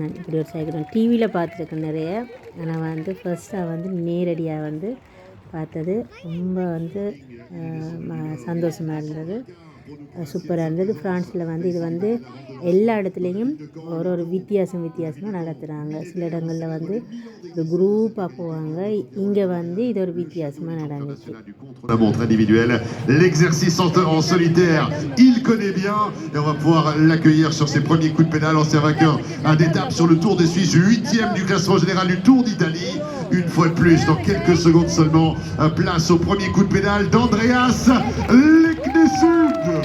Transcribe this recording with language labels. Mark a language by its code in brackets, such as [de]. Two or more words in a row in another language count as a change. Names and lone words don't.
[ta] நான் இப்படி ஒரு சைக்கிள் டிவியில் பார்த்துருக்கேன் நிறைய. ஆனால் வந்து ஃபஸ்ட்டாக வந்து நேரடியாக வந்து பார்த்தது ரொம்ப வந்து சந்தோஷமாக இருந்தது, சூப்பராக இருந்தது. ஃப்ரான்ஸில் வந்து இது வந்து எல்லா இடத்துலையும் ஒரு வித்தியாசமாக நடத்துகிறாங்க. சில இடங்களில் வந்து ஒரு குரூப்பாக போவாங்க, இங்கே வந்து இது ஒரு வித்தியாசமாக நடந்துச்சு. [fr] La montre individuelle, l'exercice en solitaire, il connaît bien et on va pouvoir l'accueillir sur ses premiers coups de pédale, ancien vainqueur d'étape sur le Tour de Suisse, 8e du classement général du Tour d'Italie. Une fois de plus, dans quelques secondes seulement, place au premier coup de pédale d'Andreas Leknesund.